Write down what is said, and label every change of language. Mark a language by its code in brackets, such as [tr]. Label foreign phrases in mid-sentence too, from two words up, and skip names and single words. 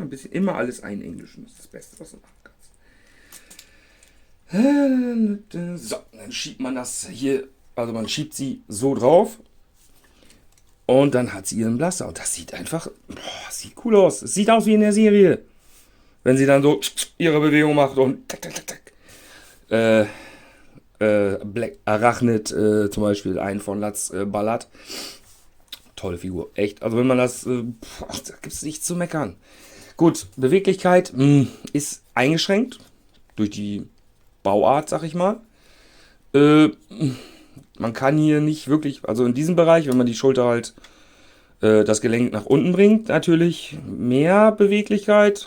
[de] Immer alles einenglischen. Das ist das Beste, was du machen kannst. So, dann schiebt man das hier, also man schiebt sie so drauf. Und dann hat sie ihren Blaster. Und das sieht einfach, sieht cool aus. Es sieht aus wie in der Serie. Wenn sie dann so ihre Bewegung macht und tak, tak, tak, tak. Black Arachnid zum Beispiel, einen von Latz ballert. Tolle Figur, echt. Also wenn man das, da gibt es nichts zu meckern. Gut, Beweglichkeit ist eingeschränkt durch die Bauart, sag ich mal. Man kann hier nicht wirklich, also in diesem Bereich, wenn man die Schulter halt das Gelenk nach unten bringt, natürlich mehr Beweglichkeit.